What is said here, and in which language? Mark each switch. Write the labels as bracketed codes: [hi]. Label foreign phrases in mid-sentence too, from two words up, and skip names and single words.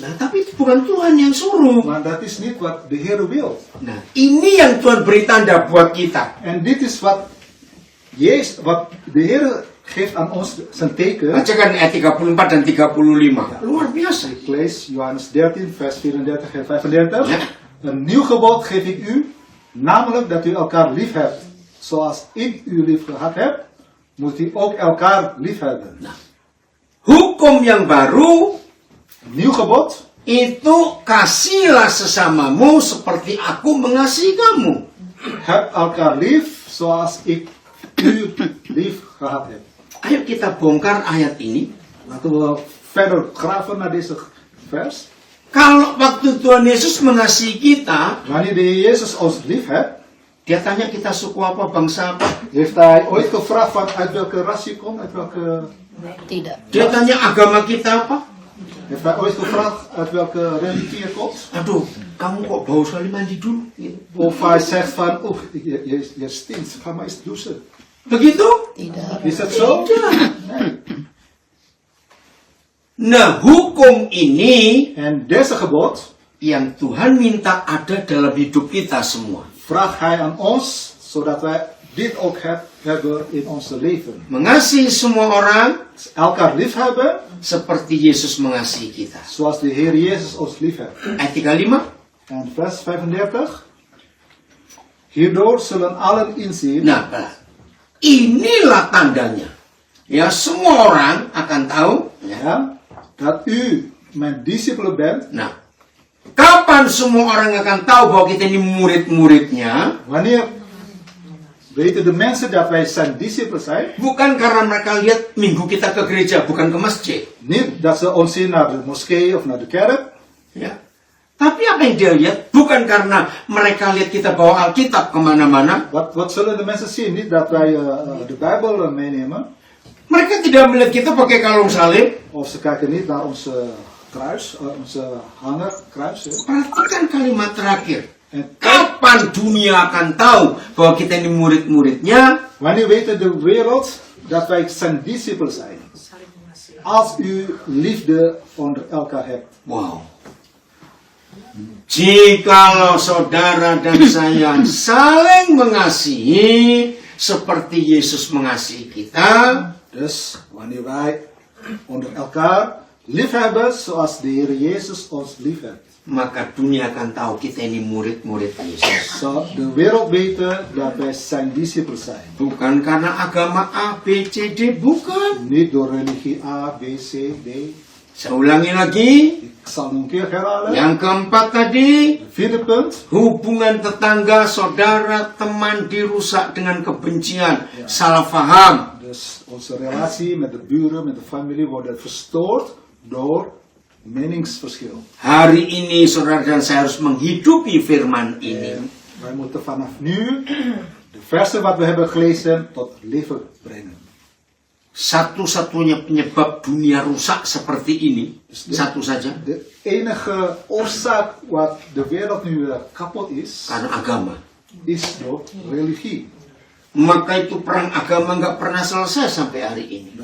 [id] Nah, tapi itu bukan Tuhan yang suruh. [nl] Maar dat is niet wat de Heer wil. [id] Nah, ini yang Tuhan beri tanda buat kita. [nl] En dit is wat de Heer geeft aan ons zijn teken. [id] Bacakan ayat 34 dan 35. Luar biasa. [nl] Ik lees Johannes 13, vers 34 en 35. Ja. Een nieuw gebod geef ik u, namelijk dat u elkaar lief hebt. Zoals ik u lief gehad heb, moet u ook elkaar lief hebben. [id] Hukum yang baru [nl] Nieuw gebod, [id] itu kasihlah sesamamu seperti aku mengasihi kamu. [nl] heb elkaar lief zoals ik u lief gehad heb. [id] Ayo kita bongkar ayat ini. [nl] Laten we verder graven naar deze vers. [id] Kalau waktu Tuhan Yesus mengasihi kita, [nl] Wanneer de Heer Jezus ons lief heeft, [id] dia tanya kita suku apa, bangsa apa. [nl] heeft hij ooit gevraagd van uit welke ras je komt, uit welke... [id] Tidak. Dia tanya agama kita apa. [nl] Heeft hij ooit gevraagd uit welke religie je komt? [id] Aduh, kamu kok bau sekali mandi dulu. Gitu. [nl] Of hij zegt van, oh, je stinkt, ga maar eens douchen. [id] Begitu? Tidak. [nl] Is dat zo? [id] Tidak. [nl] Nee. [id] Nah, hukum ini [nl] En deze gebod [id] yang Tuhan minta ada dalam hidup kita semua. [nl] vraagt hij aan ons, zodat wij dit ook hebben in ons leven. [id] Mengasihi semua orang [nl] Elkaar lief hebben, [id] seperti Yesus mengasihi kita. [nl] zoals de Heer Jezus ons lief heeft. [id] Ayat 35. [nl] En vers 35. Hierdoor zullen allen inzien. [id] Nah, inilah tandanya. Ya, semua orang akan tahu. Ya. [nl] Ja, dat u mijn discipelen bent. [id] Nah, kapan semua orang akan tahu bahwa kita ini murid-muridnya? [nl] Wanneer weten de mensen dat wij zijn discipelen zijn? [id] Bukan karena mereka lihat minggu kita ke gereja, bukan ke masjid. [nl] Niet dat ze ons zien naar de moskee of naar de kerk. [id] Ya. Tapi apa yang dia lihat? Bukan karena mereka lihat kita bawa Alkitab kemana-mana. [nl] Wat zullen de mensen zien? Niet dat wij de Bijbel meenemen. [id] Mereka tidak melihat kita pakai kalung salib. [nl] Of ze kijken niet naar onze kruis, onze hanger, kruis. Hè. [id] Perhatikan kalimat terakhir. [nl] En [id] Kapan dunia akan tahu bahwa kita ini murid-muridnya? [nl] wanneer weet de wereld dat wij zijn discipelen zijn? Als u liefde onder elkaar hebt. Wow. [id] Jikalau saudara dan saya saling mengasihi seperti Yesus mengasihi kita, [nl] Dus wanneer wij onder elkaar lief hebben zoals de Heer Jezus ons lief heeft. [id] maka dunia akan tahu kita ini murid-murid Yesus. [nl] Zal de wereld weten dat wij zijn discipelen zijn. [id] Bukan karena agama A, B, C, D, bukan. [nl] Niet door religie A, B, C, D. [id] Saya ulangi lagi. [nl] Ik zal nog een keer herhalen. [id] Yang keempat tadi, [nl] Vierde punt. [id] hubungan tetangga, saudara, teman dirusak dengan kebencian, salah faham. [nl] Dus onze relatie met de buren, met de familie wordt verstoord door meningsverschil. [id] Hari ini saudara dan saya harus menghidupi firman ini. [nl] En wij moeten vanaf nu de versen wat we hebben gelezen tot leven brengen. [id] Satu-satunya penyebab dunia rusak seperti ini, satu saja, [nl] De enige oorzaak wat de wereld nu kapot is, [id] karena agama. [nl] is door religie. [id] Maka itu perang agama nggak pernah selesai sampai hari ini.